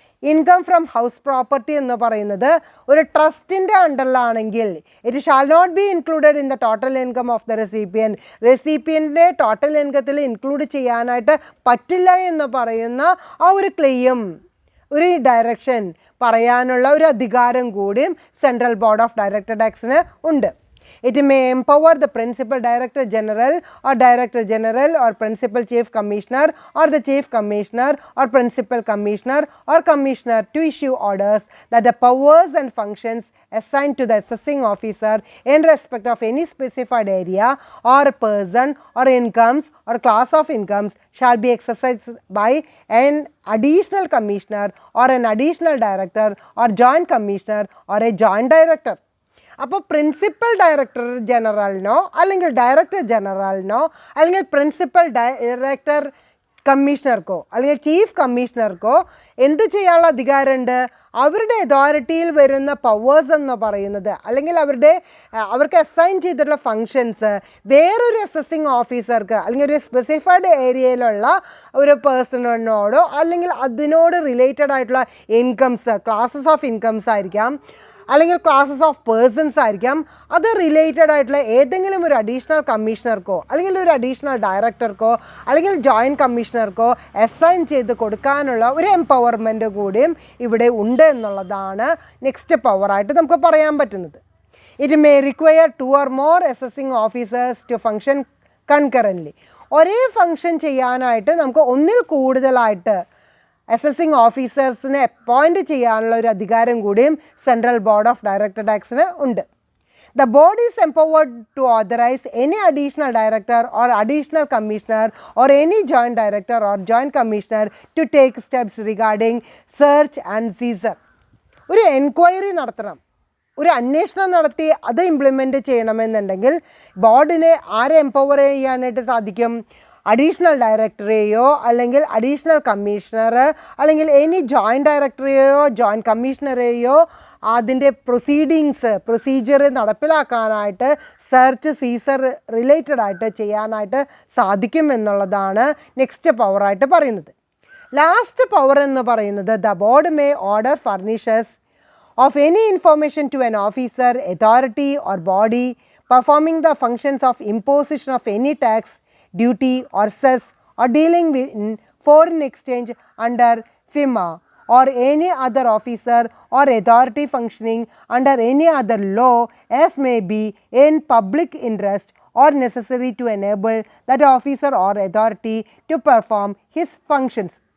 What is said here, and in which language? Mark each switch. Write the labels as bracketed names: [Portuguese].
[Malayalam] Income from house property എന്ന് പറയുന്നത് ഒരു ട്രസ്റ്റിൻ്റെ അണ്ടറിലാണെങ്കിൽ [English] it shall not be included in the total income of the റെസിപ്പിയൻ്റെ [Malayalam] total ഇൻകത്തിൽ include ചെയ്യാനായിട്ട് പറ്റില്ല എന്ന് പറയുന്ന ആ ഒരു ക്ലെയിം, ഒരു ഡയറക്ഷൻ പറയാനുള്ള ഒരു അധികാരം കൂടിയും സെൻട്രൽ ബോർഡ് ഓഫ് ഡയറക്ടർ ടാക്സിന് ഉണ്ട്. [English] It may empower the principal director general or principal chief commissioner or the chief commissioner or principal commissioner or commissioner to issue orders that the powers and functions assigned to the assessing officer in respect of any specified area or person or incomes or class of incomes shall be exercised by an additional commissioner or an additional director or joint commissioner or a joint director. [Malayalam] അപ്പോൾ principal director ജനറലിനോ അല്ലെങ്കിൽ director ജനറലിനോ അല്ലെങ്കിൽ principal director കമ്മീഷണർക്കോ അല്ലെങ്കിൽ chief കമ്മീഷണർക്കോ എന്ത് ചെയ്യാനുള്ള അധികാരമുണ്ട്? അവരുടെ അതോറിറ്റിയിൽ വരുന്ന powers എന്ന് പറയുന്നത് അല്ലെങ്കിൽ അവർക്ക് അസൈൻ ചെയ്തിട്ടുള്ള ഫങ്ഷൻസ് വേറൊരു അസസിങ് ഓഫീസർക്ക് അല്ലെങ്കിൽ ഒരു സ്പെസിഫൈഡ് ഏരിയയിലുള്ള ഒരു പേഴ്സണിനോടോ അല്ലെങ്കിൽ അതിനോട് റിലേറ്റഡ് ആയിട്ടുള്ള ഇൻകംസ്, ക്ലാസ്സസ് ഓഫ് ഇൻകംസ് ആയിരിക്കാം അല്ലെങ്കിൽ ക്ലാസ്സസ് ഓഫ് പേഴ്സൺസ് ആയിരിക്കാം, അത് റിലേറ്റഡ് ആയിട്ടുള്ള ഏതെങ്കിലും ഒരു അഡീഷണൽ കമ്മീഷണർക്കോ അല്ലെങ്കിൽ ഒരു അഡീഷണൽ ഡയറക്ടർക്കോ അല്ലെങ്കിൽ ജോയിൻറ്റ് കമ്മീഷണർക്കോ അസൈൻ ചെയ്ത് കൊടുക്കാനുള്ള ഒരു എംപവർമെൻറ്റ് കൂടിയും ഇവിടെ ഉണ്ട് എന്നുള്ളതാണ് നെക്സ്റ്റ് പവറായിട്ട് നമുക്ക് പറയാൻ പറ്റുന്നത്. [English] It may require 2 or more assessing officers to function concurrently. [Malayalam] ഒരേ ഫങ്ഷൻ ചെയ്യാനായിട്ട് നമുക്ക് ഒന്നിൽ കൂടുതലായിട്ട് അസസിങ് ഓഫീസേഴ്സിനെ അപ്പോയിൻറ്റ് ചെയ്യാനുള്ള ഒരു അധികാരം കൂടിയും സെൻട്രൽ ബോർഡ് ഓഫ് ഡയറക്ടർ ടാക്സിന് ഉണ്ട്. [English] The board is empowered to authorize any additional director or additional commissioner or any joint director or joint commissioner to take steps regarding search and seizure. [Malayalam] ഒരു enquiry നടത്തണം, ഒരു അന്വേഷണം നടത്തി അത് implement ചെയ്യണമെന്നുണ്ടെങ്കിൽ ബോർഡിനെ ആരെ empower ചെയ്യാനായിട്ട് സാധിക്കും? അഡീഷണൽ ഡയറക്ടറെയോ അല്ലെങ്കിൽ അഡീഷണൽ കമ്മീഷണർ അല്ലെങ്കിൽ എനി ജോയിൻറ്റ് ഡയറക്ടറെയോ ജോയിൻറ്റ് കമ്മീഷണറെയോ അതിൻ്റെ പ്രൊസീജിയർ നടപ്പിലാക്കാനായിട്ട് സെർച്ച് സീസർ റിലേറ്റഡ് ആയിട്ട് ചെയ്യാനായിട്ട് സാധിക്കും എന്നുള്ളതാണ് നെക്സ്റ്റ് പവറായിട്ട് പറയുന്നത്. ലാസ്റ്റ് പവർ എന്ന് പറയുന്നത് [English] The board may order furnishers of any information to an officer, authority or body performing the functions of imposition of any tax, duty or cess or dealing with foreign exchange under FIMA or any other officer or authority functioning under any other law as may be in public interest or necessary to enable that officer or authority to perform his functions.